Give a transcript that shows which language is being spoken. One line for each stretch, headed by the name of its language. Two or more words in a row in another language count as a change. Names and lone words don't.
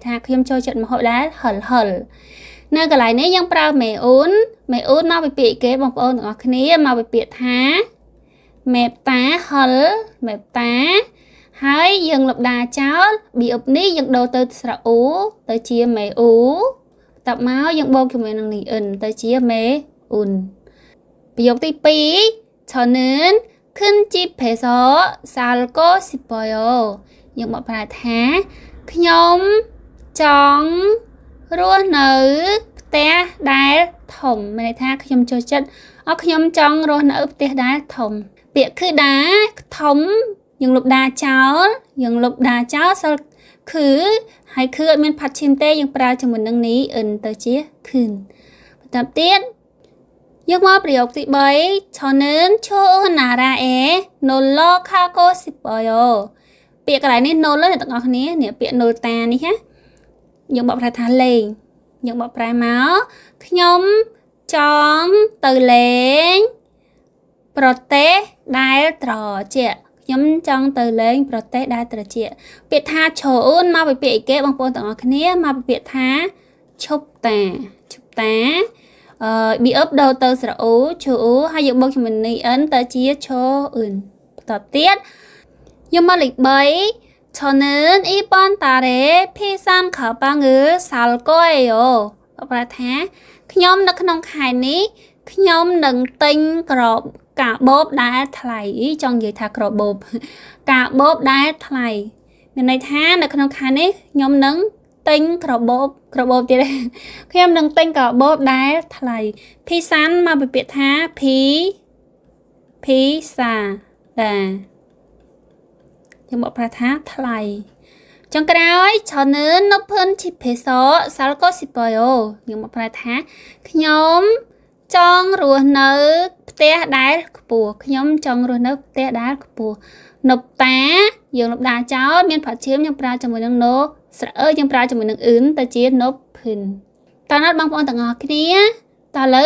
Khmer: ថាខ្ញុំចូលចិត្តម្ហូបដែលហិលនៅកន្លែងនេះយើងប្រើមេអូនមកពីពាក្យគេបងប្អូនទាំងអស់គ្នាមកពីពាក្យថាមេតាហិលមេតាហើយយើងលុបដាចោល verb នេះយើងដូរទៅស្រអ៊ូទៅជាមេអ៊ូតបមកយើងបូកជាមួយនឹងនេះអ៊ិនទៅជាមេអ៊ុនប្រយោគទី2
Korean: 저는 큰 집에서 살고 싶어요
Khmer: យើងបកប្រែថាខ្ញុំចង់រស់នៅផ្ទះដែលធំមានន័យថាខ្ញុំចូលចិត្តខ្ញុំចង់រស់នៅផ្ទះដែលធំពាក្យគឺដាធំ យើងលុបដាចោលសល់គឺហើយគឺអត់មានផាត់ឈីមទេយើងប្រើជាមួយនឹងនេះអ៊ិនទៅជា ខឿនបន្តទៀតយកមកប្រយោគទី3
Korean: 저는 좋은 나라에 놀러 가고 싶어요
Khmer: ពាក្យកន្លែងនេះ 놀러 អ្នក ទាំងអស់គ្នានេះពាក្យ 놀다 នេះណាយើងបកប្រែថាលេងយើងបកប្រែមកខ្ញុំចង់ទៅលេងប្រទេសដែលត្រជាក់ខ្ញុំចង់ទៅលេងប្រទេសដែលត្រជាក់ពាក្យថាឈូនមកពីពាក្យអីគេបងប្អូនទាំងអស់គ្នាមកពីពាក្យថាឈប់តា verb ដូរទៅស្រអ៊ូឈូហើយយើងបូកជាមួយនេះអិនទៅជាឈូអ៊ុនបន្តទៀត យកមកលេខ3
Korean: 저는 이번 달에 비싼 가방을 살 거예요
Khmer: ប្រែថាខ្ញុំនៅក្នុងខែនេះខ្ញុំនឹងទិញកាបូបដែលថ្លៃចង់និយាយថាកាបូបដែលថ្លៃមានន័យថានៅក្នុងខែនេះខ្ញុំនឹងទិញកាបូបទៀតខ្ញុំនឹងទិញកាបូបដែលថ្លៃភីសានមកពី ពាក្យថាភីសាដែរខ្ញុំបកប្រែថាថ្លៃចុងក្រោយ
Korean: 저는 높은 집에서 살고 싶어요
Khmer: ខ្ញុំបកប្រែថាខ្ញុំចង់រស់នៅផ្ទះដែលខ្ពស់ខ្ញុំចង់រស់នៅផ្ទះដែលខ្ពស់នប់តាយើងលុបដាចោលមានផាត់ឈាមយើងប្រើជាមួយនឹង no ស្រអើយើងប្រើជាមួយនឹងអ៊ឹនទៅជា nop pin តើណាត់បងប្អូនទាំងអស់គ្នាតើឥឡូ